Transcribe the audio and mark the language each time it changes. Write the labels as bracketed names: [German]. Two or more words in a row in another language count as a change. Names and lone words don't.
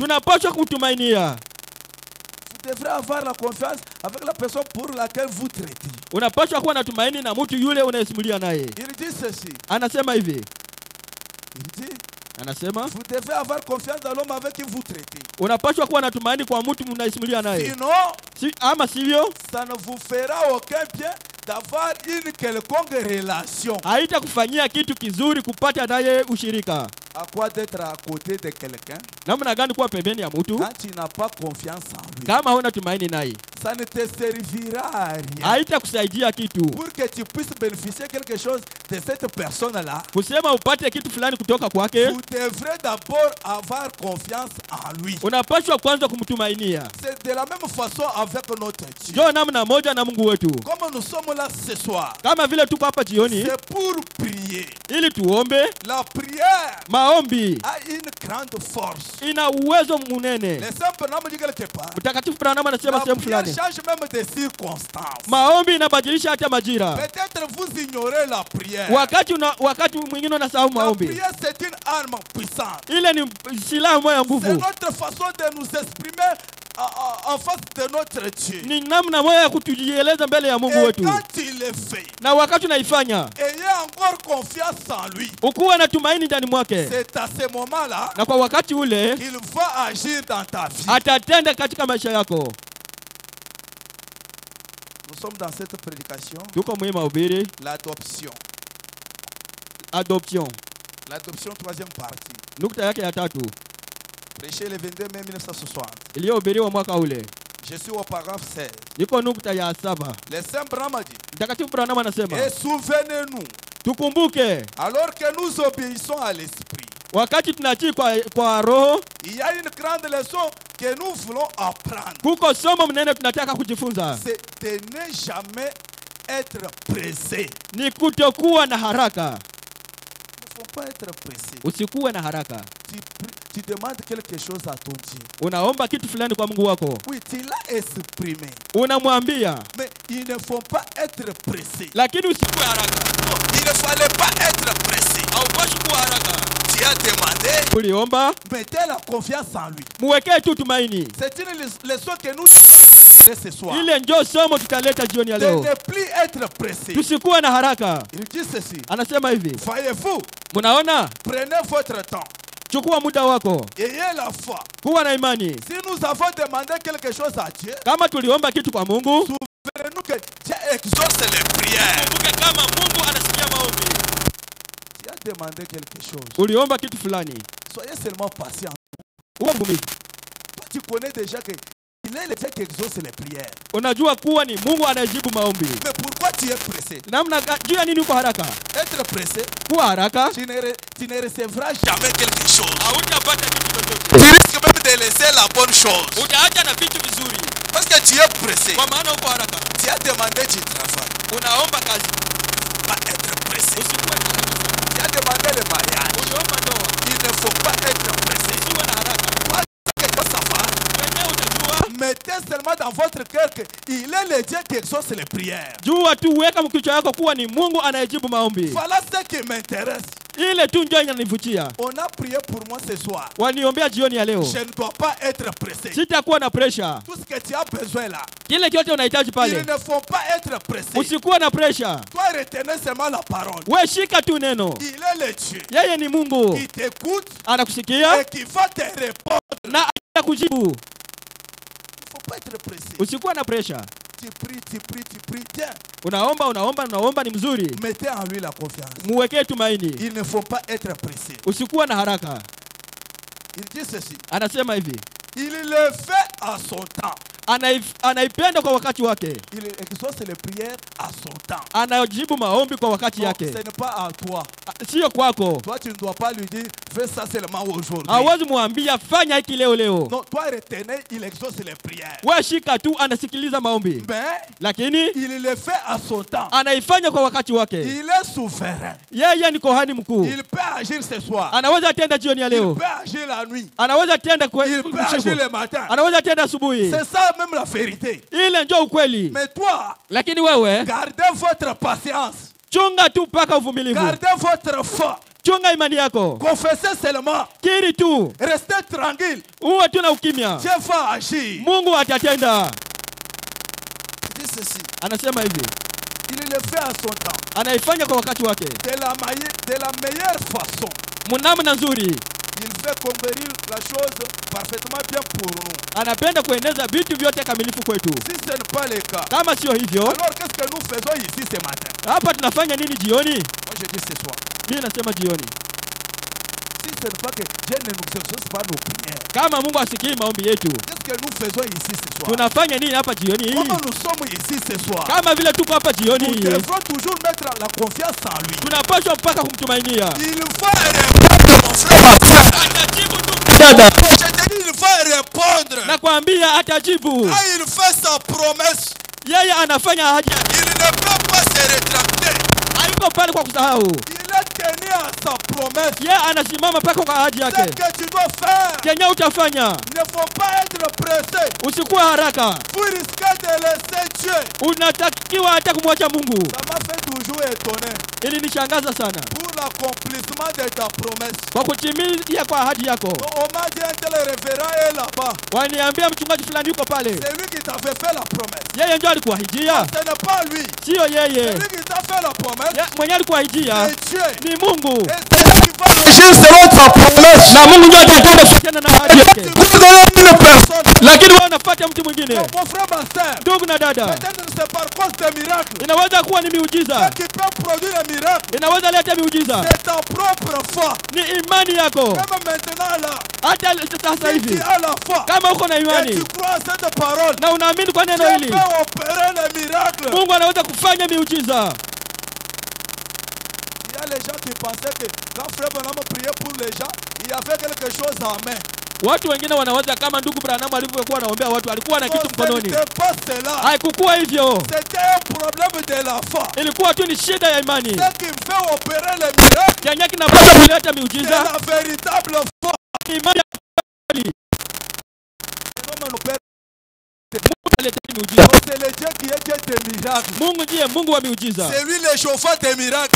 [Swahili] Tunapaswa kumtumainia. [French] Vous devrez avoir la confiance avec la personne pour laquelle vous traitez. [Swahili] Unapaswa kuwa na tumaini na mtu yule unayesimulia naye. [French] Il dit ceci. [Swahili] Anasema hivi. [French] Il dit, [Swahili] Anasema [French] vous devez avoir confiance dans l'homme avec qui vous traitez. [Swahili] unapaswa kuwa na tumaini kwa mtu mnayesimulia naye. [French] Sinon, [Swahili] Ama sivyo [French] ça ne vous fera aucun bien d'avoir une quelconque relation. [Swahili] haitakufanyia kitu kizuri kupata naye ushirika. [French] À quoi d'être à côté de quelqu'un [Swahili] Namna gani kuwa pembeni ya mtu [French] quand tu n'as pas confiance en lui? [Swahili] kama huna tumaini naye? [French] Ça ne te servira à rien. [Swahili] Haitakusaidia kitu. [French] Pour que tu puisses bénéficier quelque chose de cette personne-là, [Swahili] Kusema upate kitu fulani kutoka kwake, [French] vous devrez d'abord avoir confiance en lui. [Swahili] unapaswa kwanza kumtumainia. [French] C'est de la même façon avec notre Dieu. [Swahili] Ndio namna moja na Mungu wetu. [French] Comme nous sommes là ce soir, [Swahili] Kama vile tuko hapa jioni [French] c'est pour prier. [Swahili] ili tuombe. [French] La prière [Swahili] Maombi [French] a une grande force. [Swahili] ina uwezo munene. [French] Le Saint Branham dit quelque part, [Swahili] Mtakatifu Branham anasema [French] la [Swahili] sehemu [French] prière [Swahili] fulani, [French] change même des circonstances. [Swahili] maombi inabadilisha hata majira. [French] Peut-être vous ignorez la prière. [Swahili] Wakati mwingine unasahau [French] La [Swahili] maombi. [French] prière, c'est une arme puissante. [Swahili] Ile ni silaha moja ya [French] C'est [Swahili] nguvu. [French] notre façon de nous exprimer en face de notre Dieu. [Swahili] Ni namna moja ya kutujieleza mbele ya Mungu [French] Et [Swahili] wetu. [French] quand tu le fais, [Swahili] Na wakati unaifanya, [French] ayez avoir confiance en lui. [Swahili] ukuwe na tumaini ndani mwake, [French] C'est à ce moment-là [Swahili] na kwa wakati ule [French] qu'il va agir dans ta vie. [Swahili] atatenda katika maisha yako. [French] Nous sommes dans cette prédication, [Swahili] Tuko mwe mahubiri [French] l'adoption. adoption, L'adoption, troisième partie. [Swahili] nukta yake ya tatu [French] Prêché le 22 mai 1960. [Swahili] iliyohubiriwa mwaka ule. [French] Je suis au paragraphe 16. [Swahili] Iko nukta ya 7. [French] Le Saint Branham a dit, [Swahili] Mtakatifu Branham anasema, [French] et souvenez-nous, [Swahili] tukumbuke [French] alors que nous obéissons à l'esprit, [Swahili] wakati tunatii kwa roho, [French] il y a une grande leçon que nous voulons apprendre. [Swahili] kuko somo mnene tunataka kujifunza, [French] C'est de ne jamais être pressé. [Swahili] ni kutokuwa na haraka. [French] Il ne faut pas être pressé. [Swahili] Usikuwe na haraka. [French] Tu demandes quelque chose à ton Dieu. [Swahili] Unaomba kitu fulani kwa Mungu wako, [French] Oui, tu l'as exprimé. [Swahili] unamwambia, [French] Mais il ne faut pas être pressé. [Swahili] lakini usikuwe haraka. [French] Non, il ne fallait pas être pressé. [Swahili] Haupashi kuwa haraka. [French] Tu as demandé, [Swahili] Uliomba, [French] mettez la confiance en lui. [Swahili] muwekee tu tumaini. [French] C'est une leçon que nous ce soir. [Swahili] Ile ndio somo tutaleta jioni ya [French] De [Swahili] leo. [French] ne plus être pressé. [Swahili] Tusikuwe na haraka. [French] Il dit ceci. [Swahili] Anasema hivi, [French] Voyez-vous, [Swahili] munaona, [French] prenez votre temps. [Swahili] chukua muda wako, [French] Ayez la foi. [Swahili] kuwa na imani. [French] Si nous avons demandé quelque chose à Dieu, [Swahili] Kama tuliomba kitu kwa Mungu, [French] souvenez-nous que Dieu exauce les prières. [Swahili] kumbuke kama Mungu anasikia maombi. [French] Tu as demandé quelque chose. [Swahili] Uliomba kitu fulani, [French] Soyez seulement patient. [Swahili] uwe mvumilivu. [French] Toi, tu connais déjà que il est le Dieu qui exauce les prières. [Swahili] Unajua kuwa ni Mungu anayejibu maombi. [French] Mais pourquoi tu es pressé? [Swahili] Juu ya nini uko haraka? [French] Être pressé, [Swahili] Kuwa haraka, [French] tu ne recevras jamais quelque chose. [Swahili] hautapata kitu chochote. [French] Tu risques même de laisser la bonne chose. [Swahili] Utaacha na vitu vizuri, [French] Parce que tu es pressé. [Swahili] kwa maana uko haraka. [French] Tu as demandé du travail. [Swahili] Unaomba kazi, [French] Pas être pressé. [Swahili] usikuwe na haraka. [French] Tu as demandé le mariage. [Swahili] Uliomba ndoa, [French] Il ne faut pas être pressé. [Swahili] usiwe na haraka. [French] Quelque chose à faire. [Swahili] Wenyewe utajua, [French] Mettez seulement dans votre cœur qu'il est le Dieu qui exauce les prières. [Swahili] jua tu, weka mkichwa yako kuwa ni Mungu anayejibu maombi. [French] Voilà ce qui m'intéresse. [Swahili] Ile tu ndio inanivutia. [French] On a prié pour moi ce soir. [Swahili] Waniombea jioni ya leo. [French] Je ne dois pas être pressé. [Swahili] Sitakuwa na pressure. [French] Tout ce que tu as besoin là, [Swahili] Kile kyote unahitaji [French] il [Swahili] pale, [French] ne faut pas être pressé. [Swahili] usikuwe na pressure. [French] Toi, retenez seulement la parole. [Swahili] We shika tu neno. [French] Il est le Dieu [Swahili] Yeye ni Mungu, [French] qui t'écoute [Swahili] anakusikia [French] et qui va te répondre. [Swahili] na atakujibu. [French] Il ne faut pas être pressé. [Swahili] Usikuwe na pressure. [French] Tu pries, tu pries, tu pries. Tiens, [Swahili] Unaomba ni mzuri. [French] mettez en lui la confiance. [Swahili] Muwekee tumaini. [French] Il ne faut pas être pressé. [Swahili] Usikuwe na haraka. [French] Il dit ceci. [Swahili] Anasema hivi, [French] Il le fait à son temps. [Swahili] anaipenda kwa wakati wake. [French] Il exauce les prières à son temps. [Swahili] Anajibu maombi kwa wakati [French] Non, [Swahili] yake, [French] ce n'est pas à toi. [Swahili] sio kwako. [French] Toi, tu ne dois pas lui dire, fais ça seulement aujourd'hui. [Swahili] Hawezi mwambia fanya hiki leo leo. [French] Non, toi, retenez, il exauce les prières. [Swahili] We shika tu, anasikiliza maombi, [French] Mais [Swahili] lakini [French] il le fait à son temps. [Swahili] anaifanya kwa wakati wake. [French] Il est souverain. [Swahili] Yeye ni kohani mkuu, [French] Il peut agir ce soir. [Swahili] anaweza tenda jioni ya [French] Il [Swahili] leo, [French] peut agir la nuit. [Swahili] anaweza tenda [French] Il peut agir le matin. [Swahili] anaweza tenda asubuhi. [French] C'est ça même la vérité. [Swahili] Ile ndio ukweli. [French] Mais toi, [Swahili] Lakini wewe [French] gardez votre patience. [Swahili] chunga tu mpaka uvumilivu, [French] Gardez votre foi. [Swahili] chunga imani yako, [French] Confessez seulement. [Swahili] kiri tu, [French] Restez tranquille. [Swahili] uwe tu na ukimya. [French] Dieu va agir. [Swahili] Mungu atatenda. [French] Il dit ceci. [Swahili] Anasema hivi, [French] Il le fait à son temps. [Swahili] anaifanya kwa wakati wake, [French] De la meilleure façon. [Swahili] mnamna nzuri. [French] Il fait conquérir la chose parfaitement bien pour nous. [Swahili] Anapenda kueneza vitu vyote kamilifu kwetu. [French] Si ce n'est pas le cas, [Swahili] Kama sio hivyo, [French] alors qu'est-ce que nous faisons ici ce matin? [Swahili] hapa tunafanya nini jioni? [French] Moi je dis ce soir. [Swahili] Mimi nasema jioni, [French] Si ce n'est pas que Dieu ne nous exauce pas nos prières, [Swahili] kama Mungu asikii maombi yetu, [French] qu'est-ce que nous faisons ici ce soir? [Swahili] tunafanya nini hapa jioni hii? [French] Comment nous sommes ici ce soir? [Swahili] Kama vile tuko hapa jioni [French] Nous [Swahili] hii, [French] devrons toujours mettre la confiance en lui. [Swahili] tunapaswa mpaka kumtumainia. [French] Il va répondre, mon frère. [Swahili] Atajibu tu dada, [French] Je te dis, il va répondre. [Swahili] nakwambia atajibu. [French] Quand il fait sa promesse, [Swahili] Yeye anafanya ahadi yake, [French] il ne peut pas se rétracter. [Swahili] hayuko pale kwa kusahau. [French] Il est tenu tenu à sa promesse. [Swahili] Yeye anasimama paka kwa ahadi [French] Ce [Swahili] yake. [French] que tu dois faire, [Swahili] Kenye utafanya, [French] il ne faut pas être pressé. [Swahili] usikuwa haraka. [French] Vous risquez de laisser Dieu. [Swahili] Unatakiwa hata kumwacha Mungu. [French] Ça m'a fait toujours étonner. [Swahili] Ili nishangaza sana. [French] Pour l'accomplissement de ta promesse. [Swahili] Kwa kutimia kwa ahadi yako. [French] On m'a dit un tel révérend est là-bas. [Swahili] Waniambia mchungaji fulani yuko pale. [French] C'est lui qui t'avait fait la promesse. [Swahili] Yeye ndio alikuahidia. [French] Ce n'est pas lui. [Swahili] Sio yeye. [French] C'est lui qui t'a fait la promesse. [Swahili] Mwenye alikuahidia [French] C'est Dieu. [Swahili] ni Mungu. [French] Et c'est lui qui va agir selon ta promesse. [Swahili] Na Mungu ndio atatenda kufuatana na ahadi yake. [French] Vous donnez une personne. [Swahili] Lakini wewe unafuata mtu mwingine. [French] Mon frère, ma sœur. [Swahili] Ndugu na dada. [French] Peut-être que c'est par cause des miracles. [Swahili] Inaweza kuwa ni miujiza. [French] Ce qui peut produire un miracle. [Swahili] Inaweza leta miujiza. [French] C'est ta propre foi. [Swahili] Ni imani yako. [French] Même maintenant là. [Swahili] Hata sasa [French] Si tu [Swahili] hivi. [French] as la foi. [Swahili] Kama uko na [French] Et [Swahili] imani [French] tu crois à cette parole. [Swahili] na unaamini kwa neno [French] Dieu [Swahili] hili, [French] peut opérer les miracles. [Swahili] Mungu anaweza kufanya miujiza. [French] Il y a les gens qui pensaient que quand Frère Branham priait pour les gens, il y avait quelque chose en main. [Swahili] Watu wengine wanawaza kama ndugu Branham alivyokuwa anaombea watu alikuwa na kitu [French] Non, ce [Swahili] mkononi. [French] n'était pas cela. [Swahili] Haikukuwa hivyo. [French] C'était un problème de la foi. [Swahili] Ilikuwa tu ni shida ya imani. [French] Ce qui fait opérer les miracles, [Swahili] Kenye kinapaswa kuleta [French] c'est [Swahili] miujiza [French] la véritable foi. [Swahili] ni imani ya kweli. [French] Non, mais nous père, [Swahili] Mungu analeta miujiza. [French] c'est le Dieu qui est Dieu des miracles. [Swahili] Mungu ndiye Mungu wa miujiza. [French] C'est lui le chauffeur des miracles.